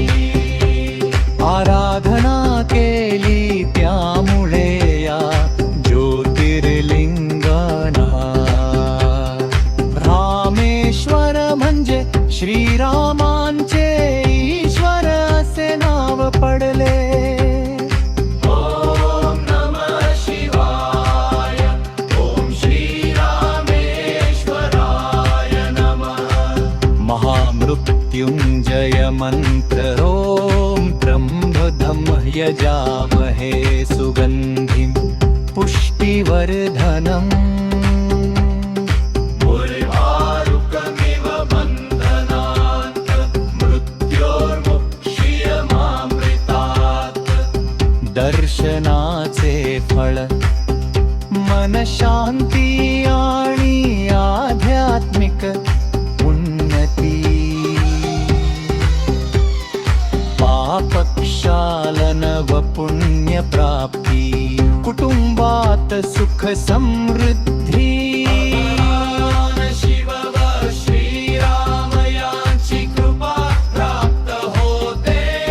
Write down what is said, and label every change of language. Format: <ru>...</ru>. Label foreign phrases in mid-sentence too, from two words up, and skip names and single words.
<mr>आराधना केली. त्यामुळे या ज्योतिर्लिंगांना रामेश्वर म्हणजे श्रीरामांचे ईश्वर असे नाव पडले.</mr> <sa>ओम नमः शिवाय ओम श्रीरामेश्वराय नमः महामृत्युंजय मंत्र ओम त्र्यंबकं यजामहे सुगंधिं पुष्टिवर्धनम्. उर्वारुकमिव बन्धनात् मृत्योर्मुक्षीयमामृतात्</sa> <mr>दर्शनाचे फळ मनशांती आणि आध्यात्मिक उन्नती. पापक्षालन व पुण्य प्राप्ती कुटुंबात सुख समृद्धी. भगवान शिव व श्रीराम यांची कृपा प्राप्त होते.</mr>